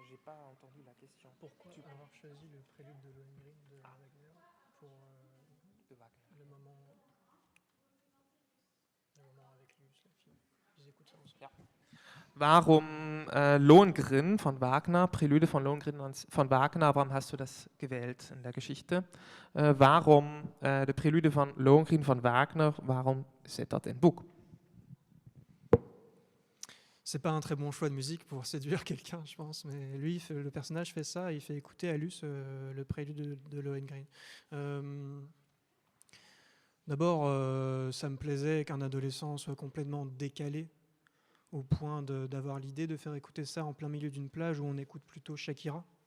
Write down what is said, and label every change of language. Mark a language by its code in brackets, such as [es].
[fr] J'ai pas entendu la question. Pourquoi avoir choisi le prélude de Lohengrin de Wagner pour le moment avec Luce, la fille? Ils écoutent ça ensemble. Ja. [nl] Waarom [de] Lohengrin von Wagner, Prelude von Lohengrin von Wagner, warum hast du das gewählt in der Geschichte? [nl] Waarom de Prelude von Lohengrin von Wagner, waarom zit dat in het boek? [fr] C'est pas un très bon choix de musique pour séduire quelqu'un, je pense, mais lui, le personnage fait ça, il fait écouter à Luce le prélude de Lohengrin. D'abord, ça me plaisait qu'un adolescent soit complètement décalé au point d'avoir l'idée de faire écouter ça en plein milieu d'une plage où on écoute plutôt Shakira.